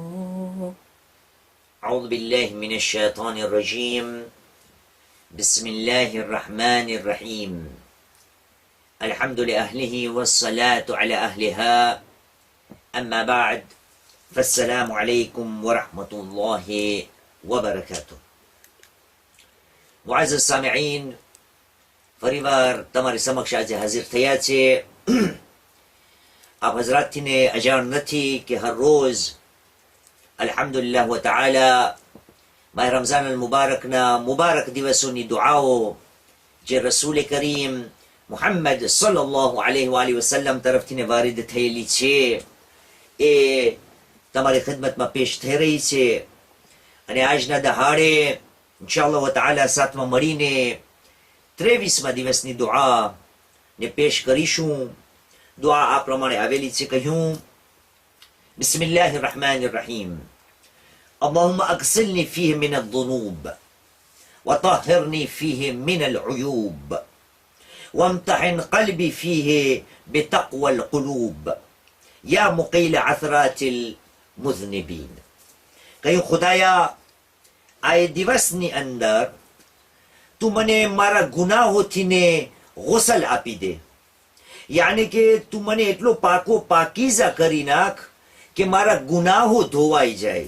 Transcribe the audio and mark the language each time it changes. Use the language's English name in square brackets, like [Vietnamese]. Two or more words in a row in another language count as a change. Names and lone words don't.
[Arabic] أعوذ بالله من الشيطان الرجيم بسم الله الرحمن الرحيم الحمد لأهله والصلاة على أهلها أما بعد فالسلام عليكم ورحمة الله وبركاته. معزز السامعين [Gujarati] फरीवार તમારી સમક્ષ આજે હાજર થયા છે. આપ હઝરાતને અજાણ નથી કે હર રોજ [Arabic] الحمد لله وتعالى [Gujarati] માહ રમઝાન અલ મુબારકના મુબારક દિવસોની દુઆઓ જે રસૂલ કરીમ મુહમ્મદ [Arabic] صلى الله عليه وسلم [Gujarati] તરફથી વારિદ થયેલી છે એ તમારી ખિદમતમાં પેશ થઈ રહી છે. અને આજના દહાડે [Arabic] إن شاء الله تعالى [Gujarati] સાથમાં મળીને 23મા દિવસની દુઆ ને પેશ કરીશું. દુઆ આ પ્રમાણે આવેલી છે. કહ્યું [Arabic] بسم الله الرحمن الرحيم. اللهم اغسلني فيه من الذنوب وطهرني فيه من العيوب وامتحن قلبي فيه بتقوى القلوب يا مقيل عثرات المذنبين. [Gujarati] કહ્યું ખુદાયા આ દિવસની અંદર તું મને મારા ગુનાહોથી ને ગુસલ આપી દે, યાની કે તું મને એટલો પાકો પાકીઝા કરી નાખ કે મારા ગુનાહો ધોવાઈ જાય.